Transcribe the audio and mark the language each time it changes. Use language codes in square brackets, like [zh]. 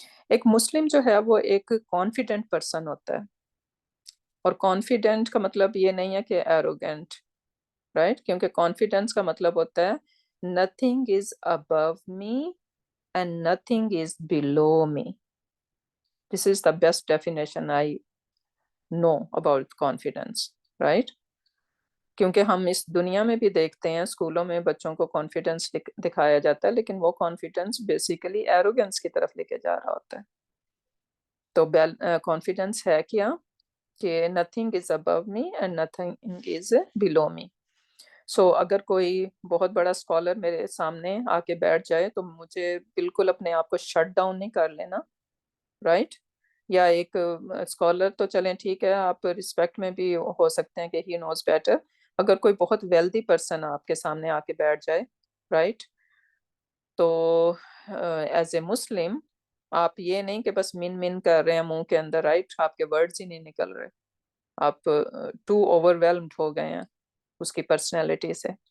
[ur] ایک مسلم جو ہے وہ ایک کانفیڈنٹ پرسن ہوتا ہے, اور کانفیڈنٹ کا مطلب یہ نہیں ہے کہ ایروگینٹ رائٹ, کیونکہ کانفیڈنس کا مطلب ہوتا ہے [en] nothing is above me and nothing is below me. This is the best definition I know about confidence right. [ur] کیونکہ ہم اس دنیا میں بھی دیکھتے ہیں اسکولوں میں بچوں کو کانفیڈنس دکھایا جاتا ہے لیکن وہ کانفیڈنس بیسیکلی ایروگنس کی طرف لے کے جا رہا ہوتا ہے. تو کانفیڈنس ہے کیا کہ [en] nothing is above me and nothing is below me. [ur] سو اگر کوئی بہت بڑا اسکالر میرے سامنے آ کے بیٹھ جائے تو مجھے بالکل اپنے آپ کو شٹ ڈاؤن نہیں کر لینا رائٹ. یا ایک اسکالر تو چلیں ٹھیک ہے, آپ رسپیکٹ میں بھی ہو سکتے ہیں کہ [en] He knows better. [ur] اگر کوئی بہت ویلدی پرسن آپ کے سامنے آ کے بیٹھ جائے رائٹ, تو ایز اے مسلم آپ یہ نہیں کہ بس من کر رہے ہیں منہ کے اندر رائٹ, آپ کے ورڈز ہی نہیں نکل رہے, آپ [en] too overwhelmed [ur] ہو گئے ہیں اس کی پرسنالٹی سے.